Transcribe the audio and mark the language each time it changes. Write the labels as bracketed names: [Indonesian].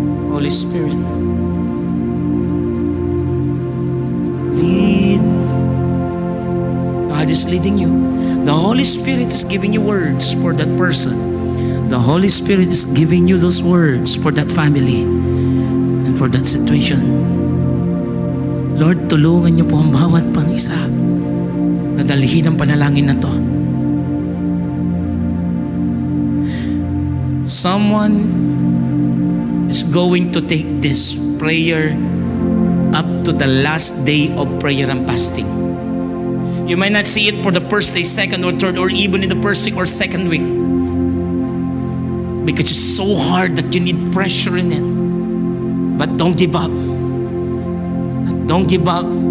[English] Holy Spirit, lead. God is leading you. The Holy Spirit is giving you words for that person. The Holy Spirit is giving you those words for that family and for that situation. [Filipino] Lord, tulungan niyo po ang bawat pang isa na dalhin ang panalangin na to. [English] Someone is going to take this prayer up to the last day of prayer and fasting. You might not see it for the first day, second or third, or even in the first week or second week, because it's so hard that you need pressure in it. But don't give up. Don't give up.